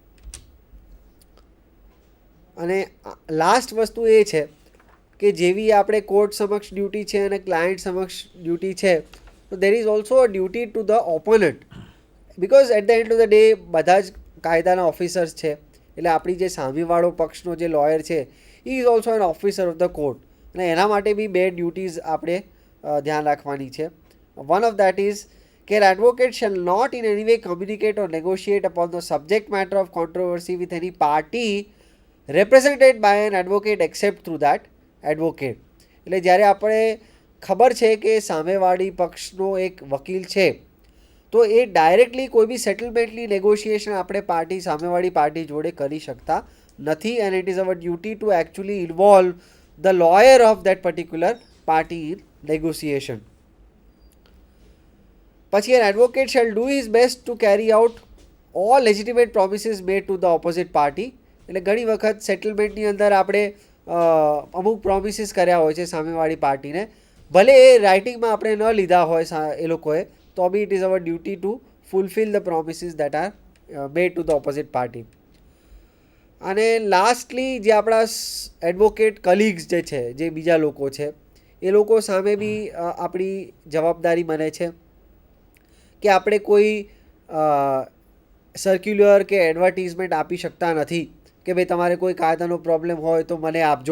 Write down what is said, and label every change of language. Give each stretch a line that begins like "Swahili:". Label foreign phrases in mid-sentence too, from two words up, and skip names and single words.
Gujarati: અને લાસ્ટ વસ્તુ એ છે કે જેવી આપણે કોર્ટ સમક્ષ ડ્યુટી છે અને ક્લાયન્ટ સમક્ષ ડ્યુટી છે, તો
English: there is also a duty to the opponent, because at the end of the day
Gujarati: બધા જ કાયદાના ઓફિસર્સ છે. એટલે આપણી જે સામેવાળો પક્ષનો જે લોયર છે એ
English: is also an officer of the court,
Gujarati: અને એના માટે બી બે ડ્યુટીઝ આપણે ધ્યાન રાખવાની છે.
English: one of that is કે an advocate shall not in any way communicate or negotiate upon the subject matter of controversy with any party represented by an advocate except through that advocate.
Gujarati: એટલે જ્યારે આપણે ખબર છે કે સામેવાળી પક્ષનો એક વકીલ છે તો એ ડાયરેક્ટલી કોઈ બી સેટલમેન્ટની નેગોશિએશન આપણે સામેવાળી પાર્ટી જોડે કરી શકતા નથી,
English: and it is our duty to actually involve the lawyer of that particular party in negotiation. પછી an advocate shall do his best to carry out all legitimate promises made to the opposite party.
Gujarati: એટલે ઘણી વખત સેટલમેન્ટની અંદર આપણે અમુક પ્રોમિસીસ કર્યા હોય છે સામેવાળી પાર્ટીને, ભલે એ રાઇટિંગમાં આપણે ન લીધા હોય એ લોકોએ, તો બી
English: it is our duty to fulfil the promises that are made to the opposite party.
Gujarati: અને લાસ્ટલી જે આપણા
English: advocate colleagues
Gujarati: જે છે, જે બીજા લોકો છે, એ લોકો સામે બી આપણી જવાબદારી બને છે કે આપણે કોઈ સર્ક્યુલર કે એડવર્ટિઝમેન્ટ આપી શકતા નથી કે ભાઈ તમારે કોઈ કાયદાનો પ્રોબ્લેમ હોય તો મને આપજો.